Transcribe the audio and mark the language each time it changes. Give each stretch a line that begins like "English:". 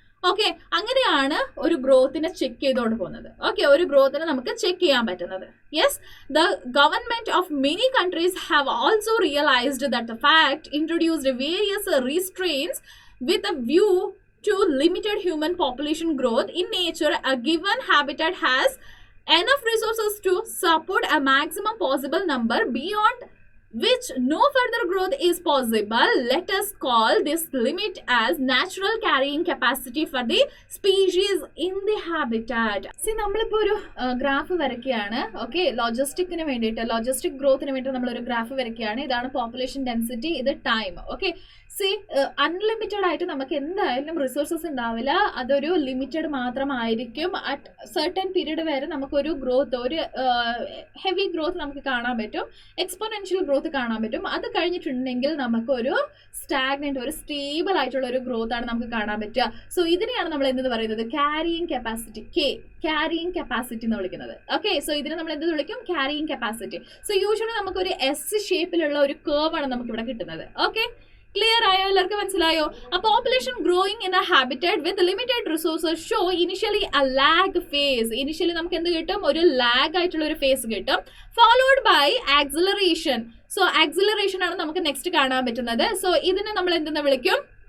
Malayalam: Okay, അങ്ങനെയാണ് ഒരു ഗ്രോത്തിനെ check ചെയ്തുകൊണ്ട് പോകുന്നത്. ഓക്കെ, ഒരു ഗ്രോത്തിനെ നമുക്ക് ചെക്ക് ചെയ്യാൻ പറ്റുന്നത്.
English: Yes, the government of many countries have also realised that the fact introduced various restraints with a view to limited human population growth. In nature, a given habitat has enough resources to support a maximum possible number beyond which no further growth is possible. Let us call this limit as natural carrying capacity for the species in the habitat.
Malayalam: See, നമ്മളിപ്പോൾ ഒരു graph വരയ്ക്കുകയാണ്. Okay, logistic ഗ്രോത്തിന് വേണ്ടി നമ്മളൊരു graph വരയ്ക്കുകയാണ്. ഇതാണ് population density, ഇത് time. Okay, C, unlimited ആയിട്ട് നമുക്ക് എന്തായാലും റിസോഴ്സസ് ഉണ്ടാവില്ല, അതൊരു ലിമിറ്റഡ് മാത്രമായിരിക്കും. അറ്റ് സർട്ടൻ പീരീഡ് വരെ നമുക്കൊരു ഗ്രോത്ത്, ഒരു ഹെവി ഗ്രോത്ത് നമുക്ക് കാണാൻ പറ്റും, എക്സ്പോണൻഷ്യൽ ഗ്രോത്ത് കാണാൻ പറ്റും. അത് കഴിഞ്ഞിട്ടുണ്ടെങ്കിൽ നമുക്കൊരു സ്റ്റാഗ്നന്റ്, ഒരു സ്റ്റേബിൾ ആയിട്ടുള്ള ഒരു ഗ്രോത്ത് ആണ് നമുക്ക് കാണാൻ പറ്റുക. സോ ഇതിനെയാണ് നമ്മൾ എന്തെന്ന് പറയുന്നത്? ക്യാരിയിങ് കപ്പാസിറ്റി, ക്യാരിയിങ് കപ്പാസിറ്റി എന്ന് വിളിക്കുന്നത്. ഓക്കെ, സോ ഇതിനെ നമ്മൾ എന്ത് വിളിക്കും? Carrying capacity. സോ യൂഷ്വലി നമുക്കൊരു എസ് ഷേപ്പിലുള്ള ഒരു കേർവ് ആണ് നമുക്ക് ഇവിടെ കിട്ടുന്നത്. ഓക്കെ, ക്ലിയർ ആയോ? എല്ലാവർക്കും മനസ്സിലായോ?
English: A population growing in a habitat with limited resources show initially a lag phase.
Malayalam: Initially നമുക്ക് എന്ത് കിട്ടും? ഒരു ലാഗ് ആയിട്ടുള്ള ഒരു ഫേസ് കിട്ടും,
English: followed by acceleration.
Malayalam: So acceleration ആണ് നമുക്ക് നെക്സ്റ്റ് കാണാൻ പറ്റുന്നത്. സോ ഇതിനെ നമ്മൾ എന്തെന്ന് വിളിക്കും?